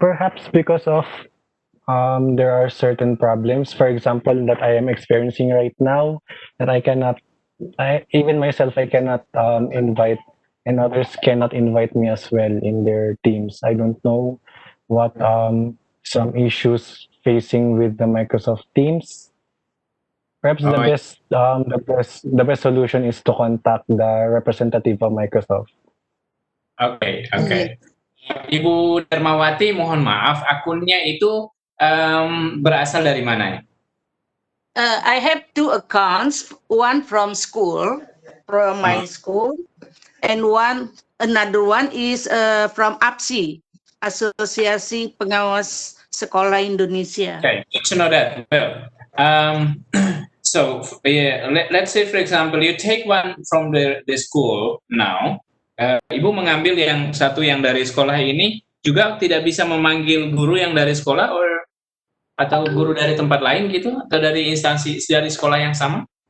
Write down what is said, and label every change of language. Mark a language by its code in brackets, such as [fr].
[en] Perhaps because of there are certain problems, for example, that I am experiencing right now, that I cannot, even myself, I cannot invite, and others cannot invite me as well in their teams. I don't know what some issues facing with the Microsoft Teams. Perhaps the best solution is to contact the representative of Microsoft. [id] Oke. Ibu Dermawati, mohon maaf, akunnya itu berasal dari mana? [en] I have two accounts, one from school, from my school, and another one is from APSI, Asosiasi Pengawas Sekolah Indonesia. Okay, good to know that. Well, so yeah, let's say for example you take one from the school now. [id] Ibu mengambil yang satu yang dari sekolah ini juga tidak bisa memanggil guru yang dari sekolah atau guru dari tempat lain gitu atau dari instansi dari sekolah yang sama?